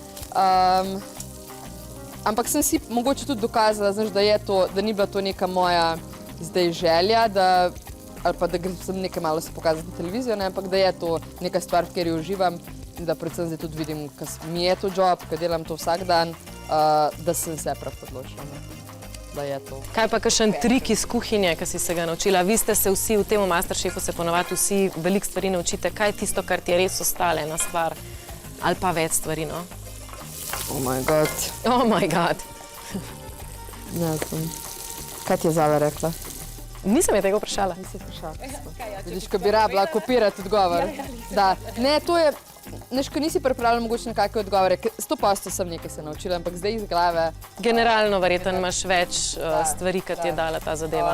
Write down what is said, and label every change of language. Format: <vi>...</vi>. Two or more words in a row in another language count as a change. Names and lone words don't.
<sl>Ampak sem si mogoče tudi dokazala, znaš, da je to, da ni bila to neka moja zdaj želja, ali pa da sem nekaj malo se pokazati na televizijo, ne, ampak da je to neka stvar, v kateri uživam in da predvsem zdaj tudi vidim, ker mi je to job, ker delam to vsak dan, da sem se prav odločila, da je to. Kaj pa kakšen trik iz kuhinje, ki si se ga naučila? Vi ste se vsi v tem Masterchefu se ponovadi vsi veliko stvari naučite. Kaj je tisto, kar ti je res ostala ena stvar? Ali pa več stvari, no?</sl> <en>Oh my god. Oh my god.</en> <sl>Ne znam. Kaj ti je Zala rekla? Nisem je tega vprašala. Nisem vprašala. Vidiš, ko bi rabila kopirati odgovor. Da. Ne, to je... Neš, ko nisi pripravljala mogoče na kakve odgovore, 100% sem nekaj se naučila, ampak zdaj iz glave... Generalno verjetno imaš več stvari, ki ti je dala ta zadeva.</sl>